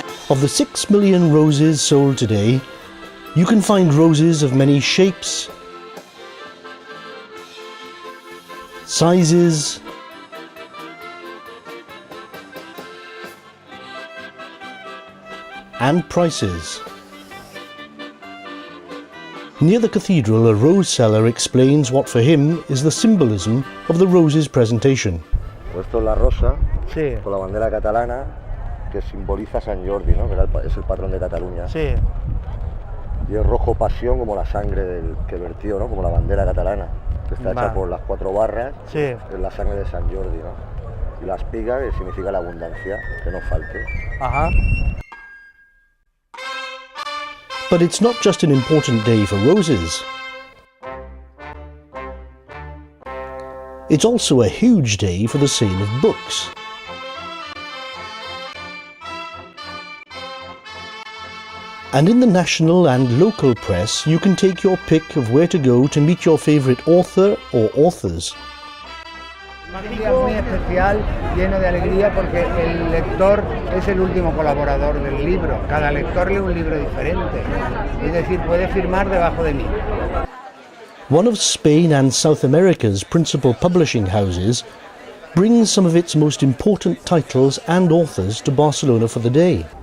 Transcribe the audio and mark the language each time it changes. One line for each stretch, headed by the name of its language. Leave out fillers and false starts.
English: Of the 6 million roses sold today, you can find roses of many shapes, sizes, and prices. Near the cathedral, a rose seller explains what for him is the symbolism of the rose's presentation.
Spanish: Esto es la rosa, Sí. con la bandera catalana, que simboliza San Jordi, ¿no? Que es el patrón de Cataluña. Sí. Y es rojo pasión, como la sangre que vertió, ¿no? Como la bandera catalana, que está hecha por las 4 barras, Sí. es la sangre de San Jordi, ¿no? Y la espiga, que significa la abundancia, que no falte. Ajá.
English: But it's not just an important day for roses. It's also a huge day for the sale of books. And in the national and local press, you can take your pick of where to go to meet your favourite author or authors.
Spanish: Un día muy especial, lleno de alegría, porque el lector es el último colaborador del libro. Cada lector lee un libro diferente, es decir, puede firmar debajo de mí.
English: One of Spain and South America's principal publishing houses brings some of its most important titles and authors to Barcelona for the day.